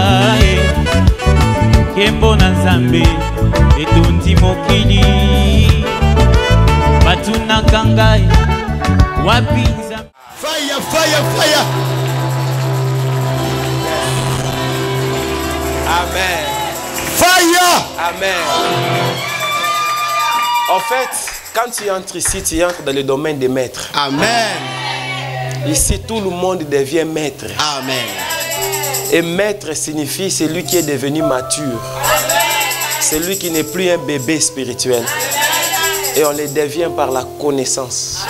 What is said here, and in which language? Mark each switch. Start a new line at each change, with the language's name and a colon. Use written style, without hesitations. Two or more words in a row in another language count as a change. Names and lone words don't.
Lingala: kembo na Nzambe etundi mokili batuna kangai wapi Nzambe.
English: Fire, fire, fire. Amen. Fire. Amen.
French: En fait, quand tu entres ici, tu entres dans le domaine des maîtres. Amen. Ici, tout le monde devient maître. Amen. Et maître signifie celui qui est devenu mature. Celui qui n'est plus un bébé spirituel. Et on le devient par la connaissance.